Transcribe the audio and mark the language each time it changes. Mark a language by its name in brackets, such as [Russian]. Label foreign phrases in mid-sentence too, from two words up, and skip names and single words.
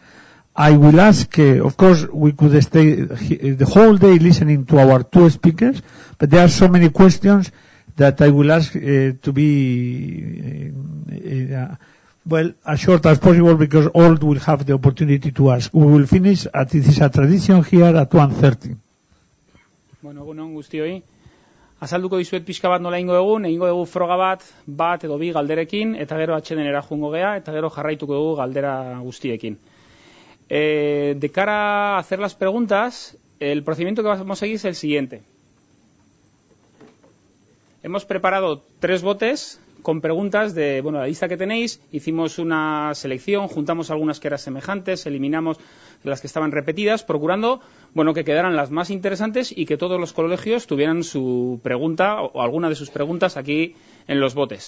[English] I will ask, of course, we could stay the whole day listening to our two speakers, but there are so many questions that I will ask to be, as short as possible, because all will have the opportunity to ask. We will finish, it is a tradition here, at 1:30. [Basque] Bueno, egunon guztioi. Azalduko dizuet pixka bat nola egingo dugu froga bat edo bi galderekin, eta gero atsedenera joango gea, eta gero jarraituko dugu galdera guztiekin. [Spanish] De cara a hacer las preguntas, el procedimiento que vamos a seguir es el siguiente. Hemos preparado 3 botes con preguntas de la lista que tenéis. Hicimos una selección, juntamos algunas que eran semejantes, eliminamos las que estaban repetidas, procurando que quedaran las más interesantes y que todos los colegios tuvieran su pregunta o alguna de sus preguntas aquí en los botes.